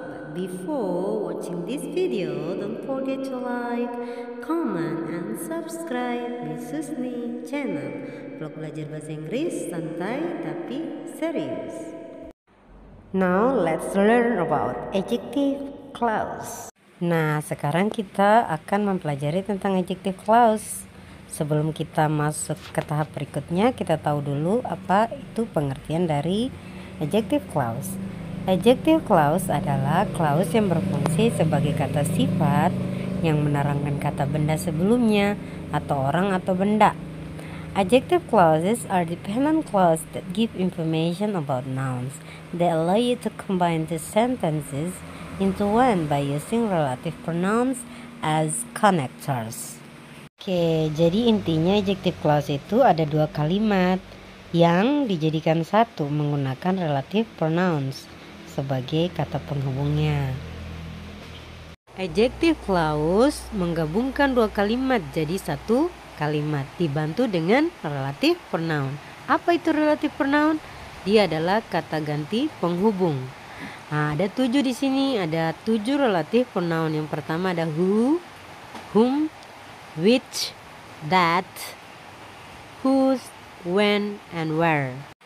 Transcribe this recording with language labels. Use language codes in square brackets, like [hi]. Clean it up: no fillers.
[en] But before watching this video, don't forget to like, comment, and subscribe [id] di Susni Channel. Vlog belajar bahasa Inggris santai tapi serius. [en] Now let's learn about adjective clause. [id] Nah, sekarang kita akan mempelajari tentang adjective clause. Sebelum kita masuk ke tahap berikutnya, kita tahu dulu apa itu pengertian dari adjective clause. Adjective clause adalah clause yang berfungsi sebagai kata sifat yang menerangkan kata benda sebelumnya atau orang atau benda. [en] Adjective clauses are dependent clauses that give information about nouns. They allow you to combine the sentences into one by using relative pronouns as connectors. [id] Oke, jadi intinya adjective clause itu ada dua kalimat yang dijadikan satu menggunakan relative pronouns sebagai kata penghubungnya. Adjective clause menggabungkan dua kalimat jadi satu kalimat dibantu dengan relative pronoun. Apa itu relative pronoun? Dia adalah kata ganti penghubung. Nah, ada 7 di sini, ada 7 relative pronoun. Yang pertama ada who, whom, which, that, whose, when, and where.